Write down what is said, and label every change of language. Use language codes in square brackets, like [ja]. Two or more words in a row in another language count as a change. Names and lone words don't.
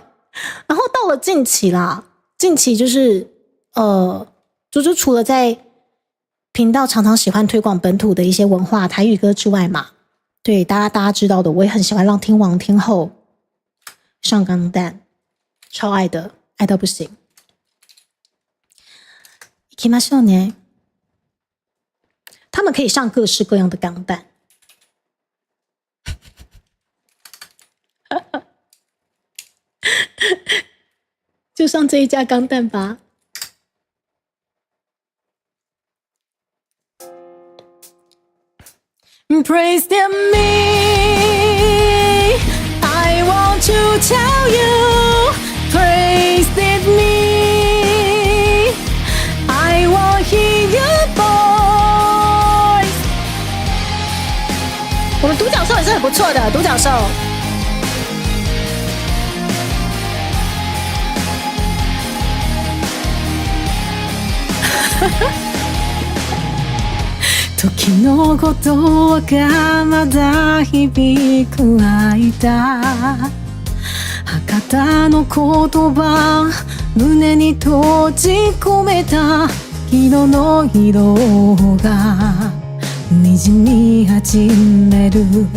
[zh] 然后到了近期啦，近期就是猪猪除了在频道常常喜欢推广本土的一些文化台语歌之外嘛，对大家知道的，我也很喜欢让天王天后上钢弹，超爱的，爱到不行。 [ja] 行きましょうね。 [zh] 他们可以上各式各样的钢弹。就上这一家钢弹吧。 [en] Praise me, I want to tell you, praise me, I want hear your voice。 [zh] 我们独角兽也是很不错的，独角兽。 [ja] 時のことがまだ響く間、博多の言葉胸に閉じ込めた色の色がにじみ始める、